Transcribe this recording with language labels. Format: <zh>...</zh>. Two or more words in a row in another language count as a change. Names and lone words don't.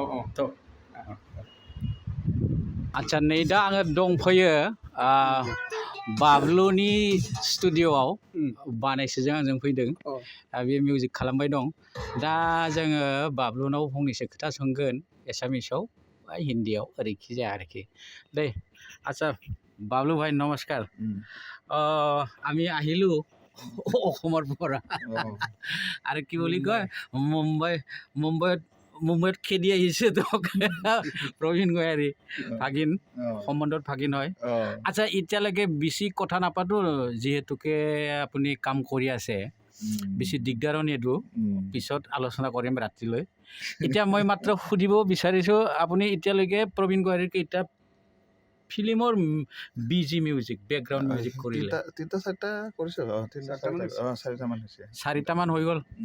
<brx>आदसा नै दा आङो दंफैयो बाब्लुनि स्टुडिअ'आव बानायसोजों आंजों फैदों बे मिउजिक खालामबाय दं दा जोङो बाब्लुनाव फंनैसो खोथा सोंगोन एसामिसाव बा हिन्दीयाव ओरैखि जाया आरोखि दे</brx> <as>আচ্ছা বাবলু ভাই নমস্কার আমি আহিলোঁ অসমৰ পৰা আৰু কি বুলি কয় মুম্বাইত খেদি আহিছে তোক প্ৰবীণ গয়াৰী ভাগিন সম্বন্ধত ভাগিন হয় আচ্ছা এতিয়ালৈকে বেছি কথা নাপাতো যিহেতুকে আপুনি কাম কৰি আছে বেছি দিগদাৰো নিদিওঁ পিছত আলোচনা কৰিম ৰাতিলৈ এতিয়া মই মাত্ৰ সুধিব বিচাৰিছোঁ আপুনি এতিয়ালৈকে প্ৰবীণ গয়াৰীৰ কেইটা ফিল্মৰ বিজি মিউজিক বেকগ্ৰাউণ্ড মিউজিক কৰিলে চাৰিটামান হৈ গ'ল</as>